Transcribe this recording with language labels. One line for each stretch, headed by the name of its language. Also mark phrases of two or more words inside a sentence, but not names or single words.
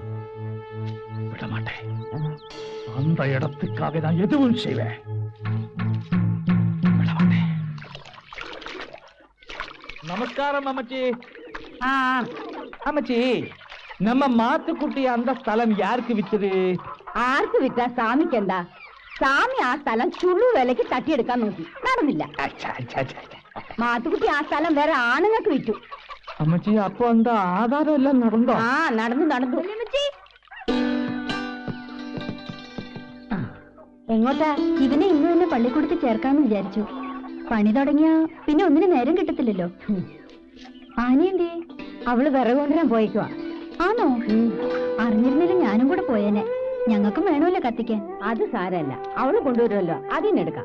Tamil: விட மாட்டேன் அந்த இடத்துக்காக நான் எதுவும் செய்வேன் விட மாட்டேன் நமஸ்காரம் அம்மச்சி அம்மச்சி நம்ம மாத்துக்குட்டி அந்த ஸ்தலம் யாருக்கு வித்தது
Malayalam: ആർക്ക് വിറ്റാ സാമിക്ക് എന്താ സാമി ആ സ്ഥലം ചുള്ളു വിലക്ക് തട്ടിയെടുക്കാൻ നോക്കി നടന്നില്ല മാത്തുക്കുട്ടി ആ സ്ഥലം വേറെ ആണുങ്ങൾക്ക് വിറ്റു അമ്മച്ചി അപ്പൊ എന്താ ആധാരം എല്ലാം നടന്നോ ആ നടന്നു എങ്ങോട്ടാ ഇവനെ ഇന്ന് തന്നെ പള്ളിക്കൂടത്തിൽ ചേർക്കാന്ന് വിചാരിച്ചു പണി തുടങ്ങിയ പിന്നെ ഒന്നിനും നേരം കിട്ടത്തില്ലല്ലോ ആനയെന്തേ അവള് വിറക് കൊണ്ടുവരാൻ പോയിക്കുവാ ആണോ അറിഞ്ഞിരുന്നില്ല ഞാനും കൂടെ പോയേനെ ഞങ്ങൾക്കും വേണമല്ലോ കത്തിക്കാൻ അത് സാരല്ല അവള് കൊണ്ടുവരുമല്ലോ അതിനെടുക്കാം